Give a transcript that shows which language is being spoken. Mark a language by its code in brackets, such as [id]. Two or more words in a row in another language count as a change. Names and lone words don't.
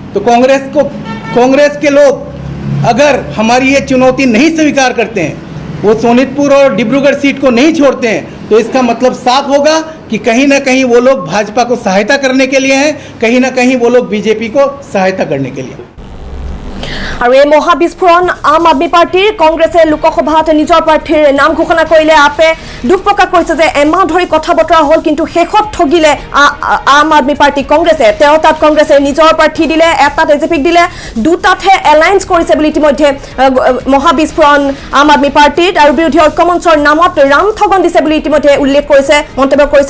[hi] तो कांग्रेस के लोग अगर हमारी ये चुनौती नहीं स्वीकार करते हैं, वो सोनितपुर और डिब्रूगढ़ सीट को नहीं छोड़ते हैं, तो इसका मतलब साफ होगा कि कहीं ना कहीं वो लोग भाजपा को सहायता करने के लिए हैं, कहीं ना कहीं वो लोग बीजेपी को सहायता करने के लिए। [as] और এই মহাবিস্ফোরণ আম আদমি পার্টির কংগ্রেসে লোকসভাত নিজৰ প্ৰাৰ্থীৰ নাম ঘোষণা কৰিলে। আপে দুখ প্ৰকাশ কৰিছে যে এমাহ ধৰি কথা বতৰা হ'ল, কিন্তু শেষত ঠগিলে আম আদমি পাৰ্টি কংগ্ৰেছে। তেওঁ তাত কংগ্ৰেছে নিজৰ প্ৰাৰ্থী দিলে, এটাত এজেপিক দিলে, দুটাতহে এলায়েন্স কৰিছে বুলি ইতিমধ্যে মহাবিস্ফোৰণ আম আদমি পাৰ্টিত আৰু বিৰোধী ঐক্যমঞ্চৰ নামত ৰাম ঠগন দিছে বুলি ইতিমধ্যে উল্লেখ কৰিছে, মন্তব্য কৰিছে।